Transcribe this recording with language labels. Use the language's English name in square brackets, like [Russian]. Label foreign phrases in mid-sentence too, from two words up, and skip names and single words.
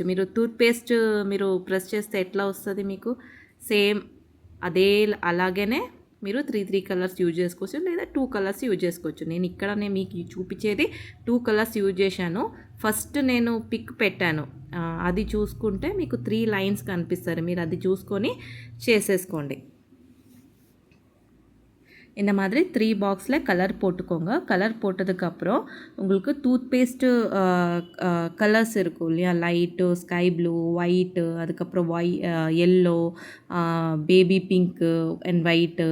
[Telugu] మీరు టూత్పేస్ట్ మీరు ప్రెస్ చేస్తే ఎట్లా వస్తుంది మీకు సేమ్ అలాగనే మీరు 3 [English] colors use [Telugu] చేసుకోవచ్చు, లేదా 2 [English] colors use [Telugu] చేసుకోవచ్చు. నేను ఇక్కడనే మీకు చూపించేది 2 [English] colors use [Telugu] చేశాను. ఫస్ట్ నేను పిక్ పెట్టాను, అది చూసుకుంటే మీకు 3 లైన్స్ కనిపిస్తారు. మీరు అది చూసుకొని చేసేసుకోండి. [Tamil] இந்த மாதிரி 3 பாக்ஸில் கலர் போட்டுக்கோங்க. கலர் போட்டதுக்கப்புறம் உங்களுக்கு டூத்பேஸ்ட்டு கலர்ஸ் இருக்கும் இல்லையா, லைட்டு, [English] sky blue, [Tamil] ஒயிட்டு, அதுக்கப்புறம் எல்லோ, [English] baby pink and white.